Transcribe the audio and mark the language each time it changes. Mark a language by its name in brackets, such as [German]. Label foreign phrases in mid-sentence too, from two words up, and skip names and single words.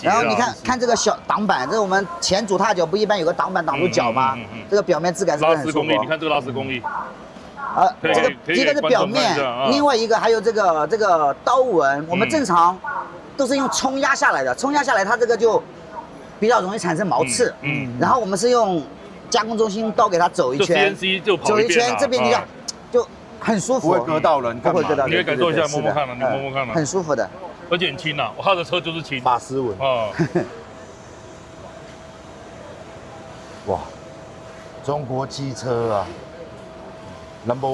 [Chinese] 然後你看這個小擋板，這是我們前主踏腳不一般有個擋板擋住腳嗎？这個表面質感是不是很舒服？拉絲工藝，你看這個拉絲工藝。這個一個是表面，另外一個還有這個刀紋，我們正常都是用沖壓下來的，沖壓下來它這個就比較容易產生毛刺。然後我們是用加工中心刀給它走一圈，走一圈，這邊就很舒服，不会割到人，不会割到人。你可以感受一下，摸摸看了，你摸摸看了，很舒服的，而且很輕吶，他的車就是輕，法絲紋啊。哇，中國機車啊，No.